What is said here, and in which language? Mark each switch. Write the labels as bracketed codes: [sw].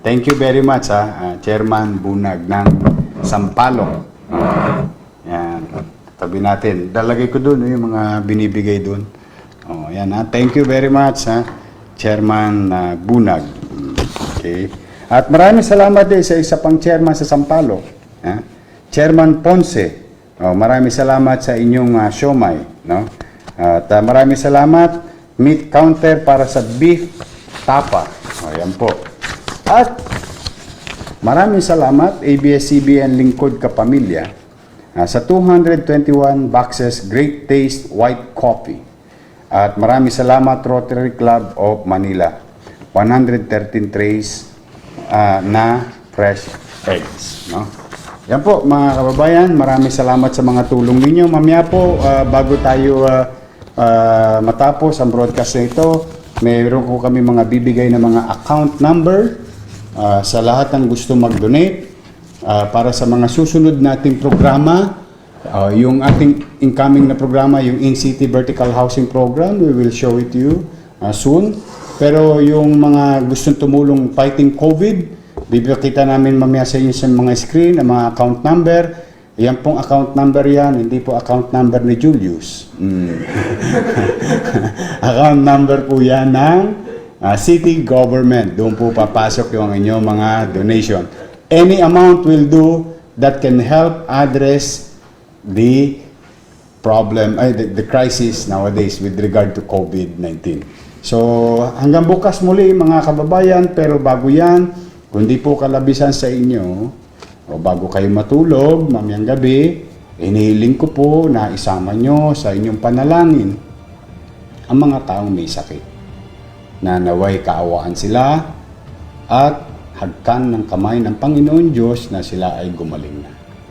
[en] Thank you very much, Chairman Bunag ng Sampaloc. [tl] Ayan. Tabi natin. Dalagay ko doon yung mga binibigay doon. Ayan, [en] thank you very much, Chairman Bunag. [tl] Okay. At maraming salamat din sa isa pang chairman sa Sampaloc, Chairman Ponce. Maraming salamat sa inyong siomay, no? At maraming salamat meat counter para sa beef tapa. Ayan po. At maraming salamat ABS-CBN Lingkod Kapamilya sa 221 boxes Great Taste White Coffee. At maraming salamat Rotary Club of Manila. 113 trays na fresh eggs, no? Yan po mga kababayan, maraming salamat sa mga tulong ninyo. Mamaya po bago tayo matapos ang broadcast na ito, mayroon ko kami mga bibigay na mga account number sa lahat ng gusto mag-donate para sa mga susunod nating programa. Yung ating incoming na programa, yung In-City Vertical Housing Program, [en] we will show it to you soon. [tl] Pero yung mga gustong tumulong [en] fighting COVID, [tl] bibigyan namin mamaya sa inyo sa mga screen, ang mga account number. Yan pong account number yan, hindi po account number ni Julius. Account number po yan ng City government, doon po papasok yung inyong mga donation. [en] Any amount will do that can help address the problem, the crisis nowadays with regard to COVID-19. [tl] So, hanggang bukas muli mga kababayan, pero bago yan, kung di po kalabisan sa inyo, o bago kayo matulog, mamayang gabi, inihiling ko po na isama nyo sa inyong panalangin ang mga taong may sakit, na naway kaawaan sila at hagkan ng kamay ng Panginoon Diyos na sila ay gumaling na.